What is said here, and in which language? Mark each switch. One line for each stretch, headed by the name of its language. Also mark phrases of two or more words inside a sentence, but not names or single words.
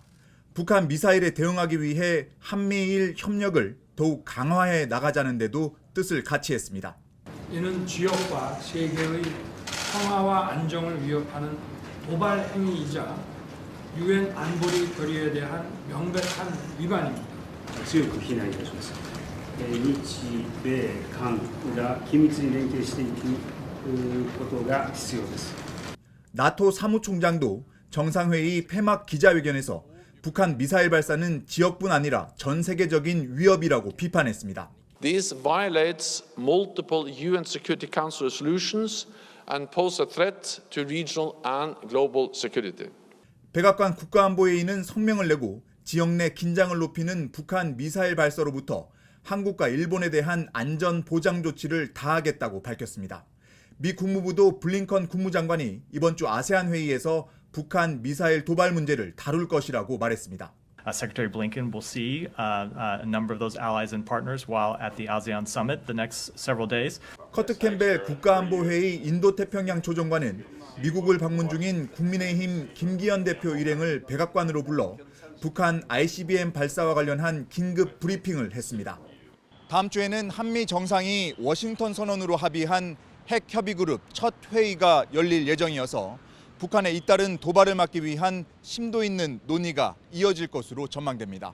Korean: 북한 미사일에 대응하기 위해 한미일 협력을 더욱 강화해 나가자는 데도 뜻을 같이 했습니다. 이는 지역과 세계의 평화와 안정을 위협하는 도발 행위이자 유엔 안보리 결의에 대한 명백한 위반입니다.
Japanese: 強く非難いたします。日米韓が緊密に連携していくことが必要です。
Korean: 나토 사무총장도 정상회의 폐막 기자회견에서 북한 미사일 발사는 지역뿐 아니라 전 세계적인 위협이라고 비판했습니다.
English: This violates multiple UN Security Council resolutions and pose a threat to regional and global security.
Korean: 백악관 국가안보회의는 성명을 내고 지역 내 긴장을 높이는 북한 미사일 발사로부터 한국과 일본에 대한 안전 보장 조치를 다하겠다고 밝혔습니다. 미 국무부도 블링컨 국무장관이 이번 주 아세안 회의에서 북한 미사일 도발 문제를 다룰 것이라고 말했습니다.
English: Secretary Blinken will see a number of those allies and partners while at the ASEAN summit the next several days.
Korean: 커트 캠벨 국가안보회의 인도태평양 조정관은 미국을 방문 중인 국민의힘 김기현 대표 일행을 백악관으로 불러 북한 ICBM 발사와 관련한 긴급 브리핑을 했습니다. 다음 주에는 한미 정상이 워싱턴 선언으로 합의한 핵협의그룹 첫 회의가 열릴 예정이어서 북한의 잇따른 도발을 막기 위한 심도 있는 논의가 이어질 것으로 전망됩니다.